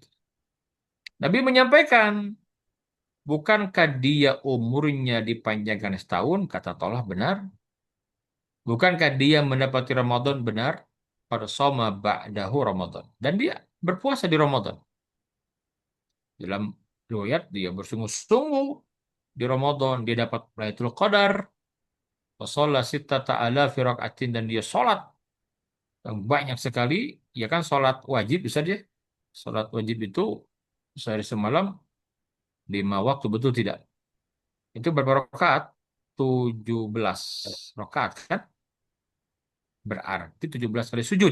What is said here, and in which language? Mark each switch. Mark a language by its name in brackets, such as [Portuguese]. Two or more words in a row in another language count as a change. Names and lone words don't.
[Indonesian] Nabi menyampaikan, bukankah dia umurnya dipanjangkan setahun? Kata Talha benar. Bukankah dia mendapati Ramadan benar? Pada [Arabic] صام بعده رمضان. [Indonesian] Dan dia berpuasa di Ramadan. Dalam riwayat dia bersungguh-sungguh di Ramadan. Dia dapat Lailatul Qadar. [Arabic] وصلى ستة آلاف ركعة. [Indonesian] Dan dia sholat yang banyak sekali. Ya kan sholat wajib bisa dia. Sholat wajib itu sehari semalam 5 waktu betul tidak? Itu berapa rakaat? 17 rakaat kan? Berarti 17 kali sujud.